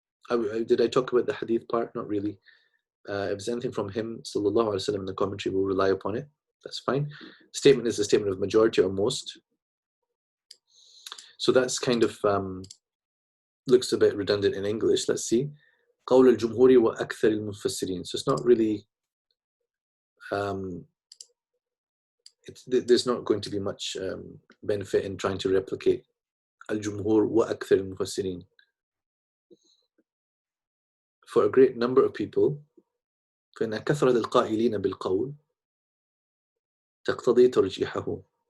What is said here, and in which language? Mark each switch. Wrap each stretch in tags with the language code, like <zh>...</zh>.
<en>Did I talk about the hadith part? Not really. If there's anything from him, sallallahu alaihi wasallam, in the commentary, we'll rely upon it. That's fine. Statement is a statement of majority or most. So that's kind of looks a bit redundant in English. Let's see.</en> <ar>قول الجمهور وأكثر المفسرين.</ar> <en>So it's not really. There's not going to be much benefit in trying to replicate al-jumhur</en> <ar>وأكثر المفسرين.</ar> <en>For a great number of people,</en> <ar>فإن كثرة القائلين بالقول تقتضي ترجيحه.</ar>